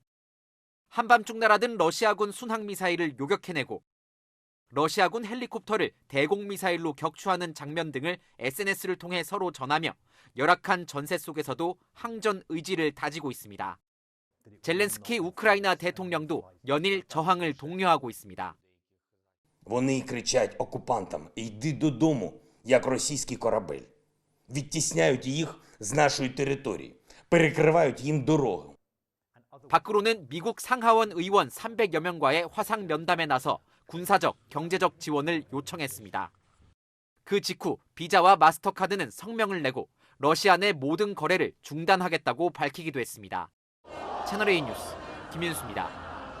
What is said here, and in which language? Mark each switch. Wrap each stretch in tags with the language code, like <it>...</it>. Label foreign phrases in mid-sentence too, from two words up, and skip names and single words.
<ko>한밤중 날아든 러시아군 순항미사일을 요격해내고 러시아군 헬리콥터를 대공미사일로 격추하는 장면 등을 SNS를 통해 서로 전하며 열악한 전세 속에서도 항전 의지를 다지고 있습니다. 젤렌스키 우크라이나 대통령도 연일 저항을 독려하고 있습니다.</ko> <uk>Вони кричать окупантам: "Йди додому, як російський корабель". відтісняють їх з нашої території, перекривають їм дорогу.</uk> <ko>밖으로는 미국 상하원 의원 300여 명과의 화상 면담에 나서 군사적, 경제적 지원을 요청했습니다. 그 직후 비자와 마스터카드는 성명을 내고 러시아 내 모든 거래를 중단하겠다고 밝히기도 했습니다. 채널A 뉴스 김윤수입니다.</ko>